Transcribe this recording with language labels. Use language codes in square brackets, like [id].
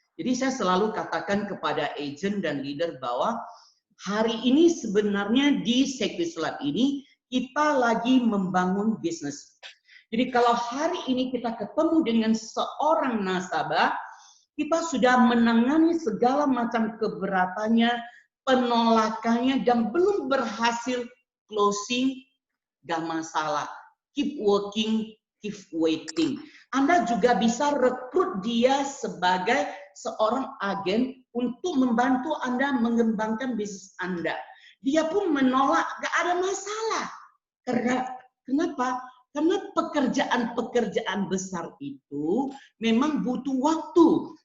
[id] Jadi saya selalu katakan kepada agent dan leader bahwa hari ini sebenarnya di Sequis Lab ini kita lagi membangun bisnis. Jadi kalau hari ini kita ketemu dengan seorang nasabah, kita sudah menangani segala macam keberatannya, penolakannya, dan belum berhasil closing, gak masalah. [en] Keep working, keep waiting. [id] Anda juga bisa rekrut dia sebagai seorang agen untuk membantu Anda mengembangkan bisnis Anda. Dia pun menolak, gak ada masalah. Kenapa? Karena pekerjaan-pekerjaan besar itu memang butuh waktu.